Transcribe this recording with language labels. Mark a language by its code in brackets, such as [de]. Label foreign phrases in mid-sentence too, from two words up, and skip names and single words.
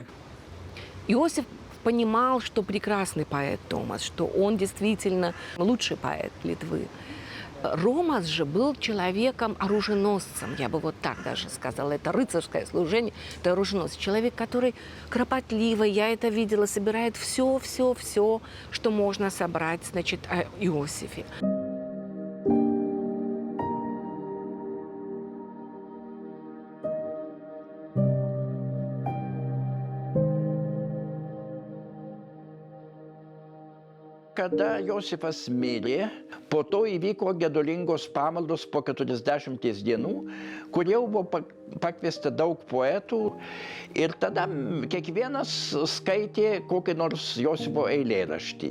[ru] Иосиф понимал, что прекрасный поэт Томас, что он действительно лучший поэт Литвы. Ромас же был человеком-оруженосцем, я бы вот так даже сказала. Это рыцарское служение, это оруженосец. Человек, который кропотливо, я это видела, собирает все, что можно собрать, значит, о Иосифе. [lt] Kada Josifas mirė, po to įvyko gedulingos pamaldos po 40 dienų, kurie buvo pakviesta daug poetų ir tada kiekvienas skaitė kokį nors Josifo eilėraštį.